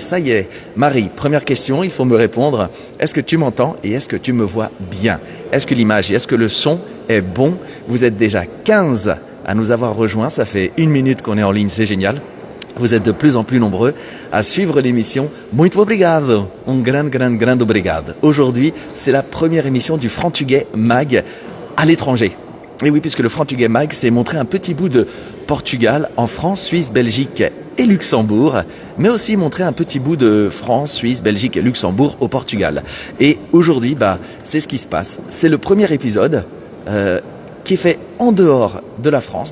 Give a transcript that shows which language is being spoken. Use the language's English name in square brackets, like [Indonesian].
[French] Ça y est, Marie, première question, il faut me répondre. Est-ce que tu m'entends et est-ce que tu me vois bien? Est-ce que l'image et est-ce que le son est bon? Vous êtes déjà 15 à nous avoir rejoints, ça fait 1 minute qu'on est en ligne, c'est génial. Vous êtes de plus en plus nombreux à suivre l'émission. [Portuguese] Muito obrigado, grande obrigado. [French] Aujourd'hui, c'est la première émission du Frantuguais Mag à l'étranger. Et oui, puisque le Frantuguais Mag, c'est montrer un petit bout de Portugal en France, Suisse, Belgique et Luxembourg, mais aussi montrer un petit bout de France, Suisse, Belgique et Luxembourg au Portugal. Et aujourd'hui, c'est ce qui se passe. C'est le premier épisode qui est fait en dehors de la France.